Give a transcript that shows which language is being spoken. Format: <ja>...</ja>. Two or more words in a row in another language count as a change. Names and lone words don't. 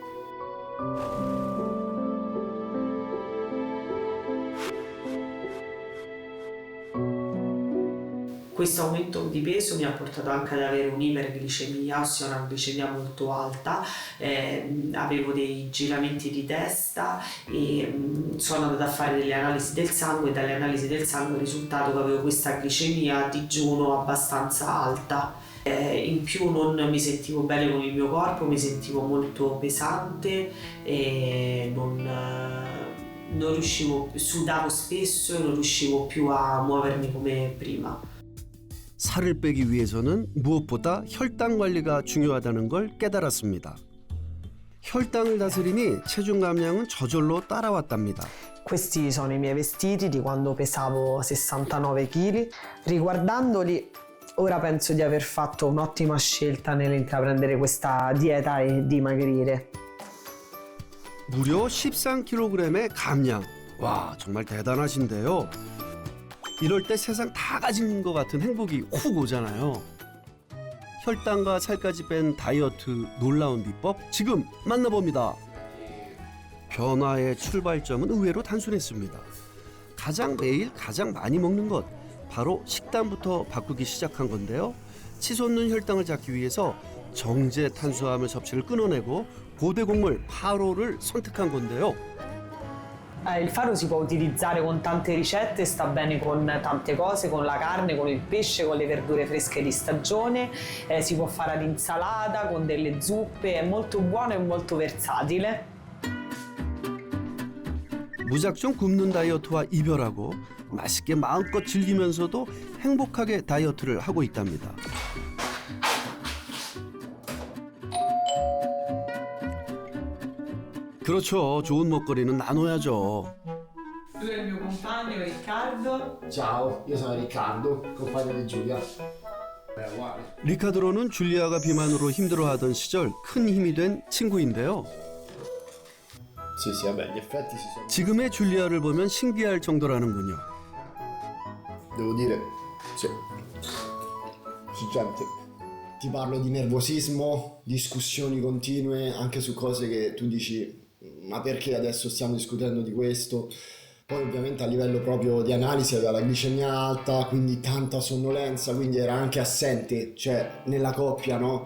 <it>Questo aumento di peso mi ha portato anche ad avere un'iperglicemia, ossia una glicemia molto alta, avevo dei giramenti di testa e sono andata a fare delle analisi del sangue e dalle analisi del sangue è risultato che avevo questa glicemia a digiuno abbastanza alta. In più non mi sentivo bene con il mio corpo, mi sentivo molto pesante e non riuscivo, sudavo spesso e non riuscivo più a muovermi come prima.</it> <ko>살을 빼기 위해서는 무엇보다 혈당 관리가 중요하다는 걸 깨달았습니다. 혈당을 다스리니 체중 감량은 저절로 따라왔답니다.</ko> <it>Questi sono i miei vestiti di quando pesavo 69 kg. Riguardandoli, ora penso di aver fatto un'ottima scelta nell'intraprendere questa dieta e dimagrire.</it> <ko>무려 13kg의 감량. 와, 정말 대단하신데요. 이럴 때 세상 다 가진 것 같은 행복이 훅 오잖아요. 혈당과 살까지 뺀 다이어트 놀라운 비법 지금 만나봅니다. 변화의 출발점은 의외로 단순했습니다. 매일 가장 많이 먹는 것, 바로 식단부터 바꾸기 시작한 건데요. 치솟는 혈당을 잡기 위해서 정제 탄수화물 섭취를 끊어내고 고대 곡물 8호를 선택한 건데요.</ko> <it>Il farro si può utilizzare con tante ricette, sta bene con tante cose, con la carne, con il pesce, con le verdure fresche di stagione, si può fare all'insalata, con delle zuppe, è molto buono e molto versatile.</it> <ko>무작정 굶는 다이어트와 이별하고 맛있게 마음껏 즐기면서도 행복하게 다이어트를 하고 있답니다. 그렇죠. 좋은 먹거리는 나눠야죠.</ko> <it>Tu è il mio compagno Riccardo. Ciao, io sono Riccardo, compagno di Giulia. Uguale.</it> <ko>리카드로는 줄리아가 비만으로 힘들어하던 시절 큰 힘이 된 친구인데요.</ko> <it>Sì, sì, vabbè, gli effetti si sono...</it> <ko>지금의 줄리아를 보면 신기할 정도라는군요.</ko> <it>Devo dire, sì, succede. Ti parlo di nervosismo, discussioni continue, anche su cose che tu dici ma perché adesso stiamo discutendo di questo? Poi ovviamente a livello proprio di analisi aveva la glicemia alta, quindi tanta sonnolenza, quindi era anche assente, cioè nella coppia, no?</it>